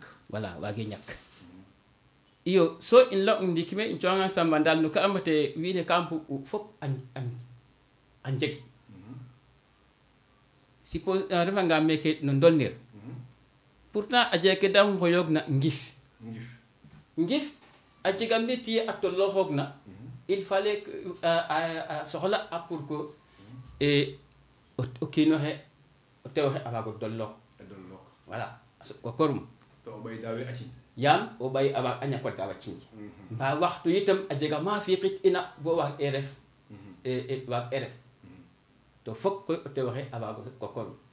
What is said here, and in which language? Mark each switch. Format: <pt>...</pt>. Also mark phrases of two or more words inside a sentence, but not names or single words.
<srr>voilà waage ñak iyo so in la ndiiki me in coxanga Samba Ndal no ka ambate wiin we ka mbug fop a njeg suppose a refanga meke no ndolnir pourtant a jega ke da ngoyoog na ngif a jega métier a tolooxoog na</srr> <fr>il fallait que</fr> <srr>soxla a</srr> <fr>pour que</fr> <srr>o kiinoxe o tewoxe a waago dollook voilà ko korum to o ɓay dawe acin yaam o ɓay a waag a ñako daawa cinj mba waxtu yitam a jega ma fiiqit ina bo waag e ref waag e ref to fok koy o tewoxe a waago ko korum</srr>